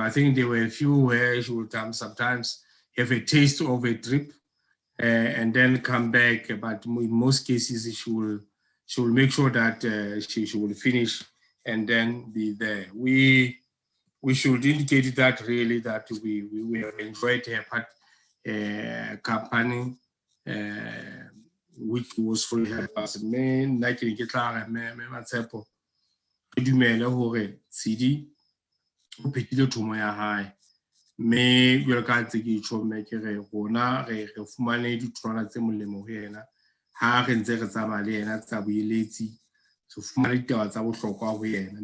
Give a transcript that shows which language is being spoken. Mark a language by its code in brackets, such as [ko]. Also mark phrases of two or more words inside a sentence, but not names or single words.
[en] I think there were a few where she will sometimes have a taste of a trip and then come back, but in most cases she will make sure that she will finish and then be there. We should indicate that really that we have enjoyed her company, which was fully help us. [st] Me nna ke ke tla re me Matshepo ke dumele hore Tsidi o phethile thomo ya hae, mme jwalo ka tse ke tjho mme ke re rona re fumane ditholwana tse molemo ho yena ha re ntse re tsamaya le yena tsa boeletsi, re fumane ditaba tsa bohlokwa ho yena.